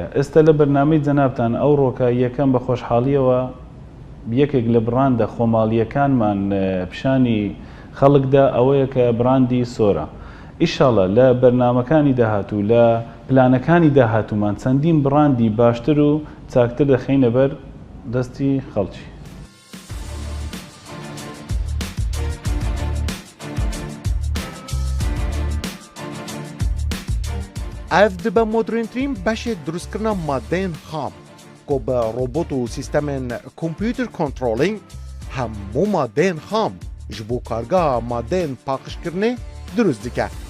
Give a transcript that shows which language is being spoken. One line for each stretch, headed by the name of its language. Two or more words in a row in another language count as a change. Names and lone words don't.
Central Kurdish: ئێستا لە بەرنامەی جەنابتان ئەو ڕۆکە یەکەم بە خۆشحاڵیەوە یەکێک لە بڕاندە خۆماڵیەکانمان پیشانی خەڵکدا ئەوەیە کە بڕاندی سۆرە. ئیشاڵە لە بەرنامەکانی داهاتوو لە پلانەکانی داهاتوومان چەندین بڕاندی باشتر و چاکتر دەخینە بەر دەستی خەڵکی.
Kurdish: Ev dibe modernîn beşê drûstkirina madeyên xam ku bi robot û sîstemên
English: computer controlling
Kurdish: hemû madeyên xam ji bo kargeha madeyên paqijkirinê durust dike.